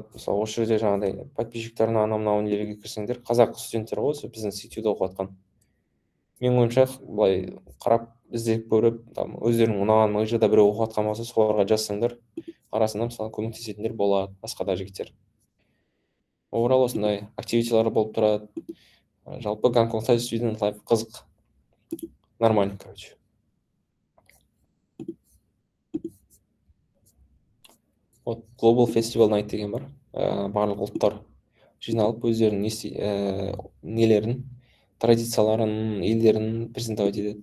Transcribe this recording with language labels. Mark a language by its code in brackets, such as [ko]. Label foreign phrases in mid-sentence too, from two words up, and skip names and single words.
[kk] Мысалы осы жерде жаңағыдай подписчиктеріне анау мынау нелерге кірсеңдер, қазақ студенттер ғой, біздің CTU-да оқып жатқан. Менің ойымша былай қарап іздеп көріп, өздерінің ұнаған мыжыда біреу оқып жатқан болса, соларға жазсаңдар, арасында мысалы көмектесетіндер болады, басқа да жігіттер. Overall осындай активитилар болып тұрады. Жалпы Гонконгта [en] student life [kk] қызық, нормально, короче. Вот Global Festival Night деген бар. Барлық ұлттар жиналып өздерінің нелерін, традицияларын, елдерін презентовать етеді.